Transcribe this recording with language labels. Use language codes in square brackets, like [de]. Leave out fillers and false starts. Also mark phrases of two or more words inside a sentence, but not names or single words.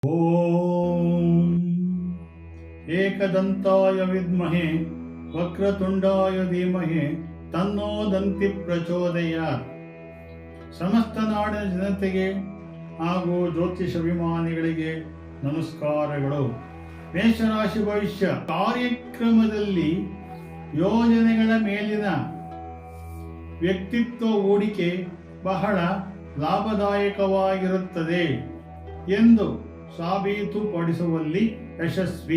[sa] ಓಂ ಏಕದಂತಾಯ ವಿದ್ಮಹೆ ವಕ್ರತುಂಡಾಯ ಧೀಮಹಿ ತನ್ನೋ ದಂತಿ ಪ್ರಚೋದಯಾತ್. [kn] ಸಮಸ್ತ ನಾಡಿನ ಜನತೆಗೆ ಹಾಗೂ ಜ್ಯೋತಿಷಾಭಿಮಾನಿಗಳಿಗೆ ನಮಸ್ಕಾರಗಳು. ಮೇಷರಾಶಿ ಭವಿಷ್ಯ ಕಾರ್ಯಕ್ರಮದಲ್ಲಿ ಯೋಜನೆಗಳ ಮೇಲಿನ ವ್ಯಕ್ತಿತ್ವ ಹೂಡಿಕೆ ಬಹಳ ಲಾಭದಾಯಕವಾಗಿರುತ್ತದೆ ಎಂದು ಸಾಬೀತುಪಡಿಸುವಲ್ಲಿ ಯಶಸ್ವಿ.